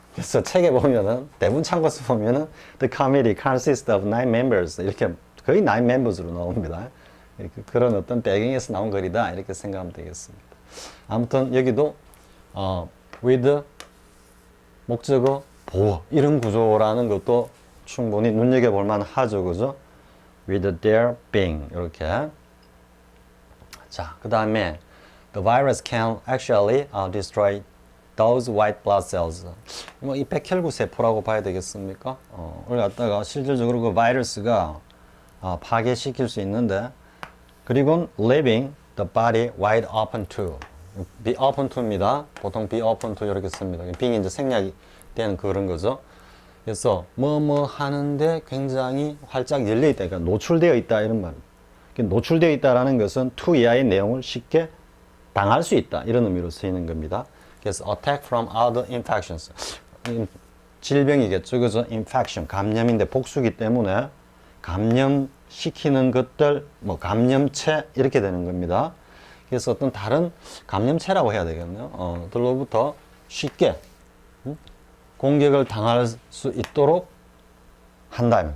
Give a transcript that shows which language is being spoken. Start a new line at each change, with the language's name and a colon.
Korean: 그래서 책에 보면은 대부분 참고서 보면은
English: the committee consists of 9 members
Korean: 이렇게 거의 9 members로 나옵니다. 이렇게 그런 어떤 배경에서 나온 글이다 이렇게 생각하면 되겠습니다. 아무튼 여기도 with 목적어 보어 이런 구조라는 것도 충분히 눈여겨볼 만하죠. 그죠?
English: with there being
Korean: 이렇게. 자, 그 다음에
English: the virus can actually destroy those white blood cells.
Korean: 뭐 이 백혈구 세포라고 봐야 되겠습니까? 오늘 갖다가 실질적으로 그 바이러스가 파괴시킬 수 있는데, 그리고
English: leaving the body wide open to.
Korean: be open to입니다. 보통
English: be open to
Korean: 이렇게 씁니다. being이 이제 생략이 되는 그런 거죠. 그래서 뭐 하는데 굉장히 활짝 열려 있다. 그러니까 노출되어 있다 이런 말. 노출되어 있다라는 것은 to 이하의 내용을 쉽게 당할 수 있다 이런 의미로 쓰이는 겁니다. 그래서
English: attack from other infections.
Korean: 질병이겠죠. 그죠? infection. 감염인데 복수기 때문에 감염시키는 것들, 뭐 감염체 이렇게 되는 겁니다. 그래서 어떤 다른 감염체라고 해야 되겠네요. 들로부터 쉽게 공격을 당할 수 있도록 한다.